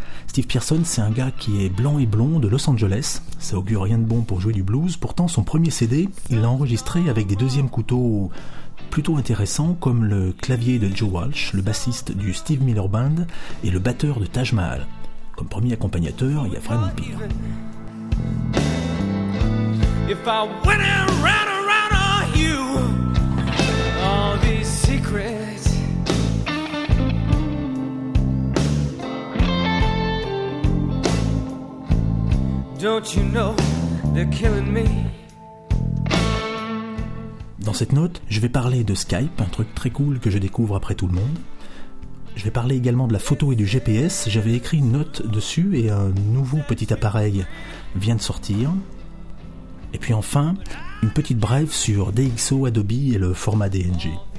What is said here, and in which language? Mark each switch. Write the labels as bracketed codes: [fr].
[fr] Steve Pearson, c'est un gars qui est blanc et blond de Los Angeles. Ça augure rien de bon pour jouer du blues. Pourtant, son premier CD, il l'a enregistré avec des deuxièmes couteaux plutôt intéressants comme le clavier de Joe Walsh, le bassiste du Steve Miller Band et le batteur de Taj Mahal. Comme premier accompagnateur, il y a Fred Mompire. [en] If I went and ran around on you, all these secrets, don't you know they're killing me? [fr] Dans cette note, je vais parler de Skype, un truc très cool que je découvre après tout le monde. Je vais parler également de la photo et du GPS. J'avais écrit une note dessus et un nouveau petit appareil vient de sortir. Et puis enfin, une petite brève sur DxO, Adobe et le format DNG.